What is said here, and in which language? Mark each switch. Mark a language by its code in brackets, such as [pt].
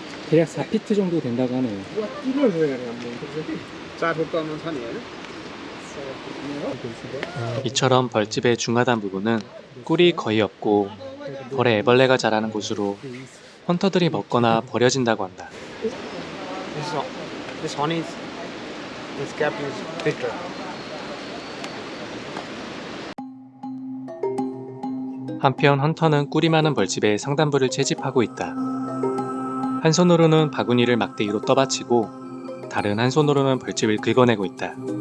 [ko] 대략 4피트 정도 된다고 하네요. 이처럼 벌집의 중하단 부분은 꿀이 거의 없고 벌에 애벌레가 자라는 곳으로 헌터들이 먹거나 버려진다고 한다. [en] This honey, this cap is bitter. [ko] 한편 헌터는 꿀이 많은 벌집에 상단부를 채집하고 있다. 한 손으로는 바구니를 막대기로 떠받치고 다른 한 손으로는 벌집을 긁어내고 있다.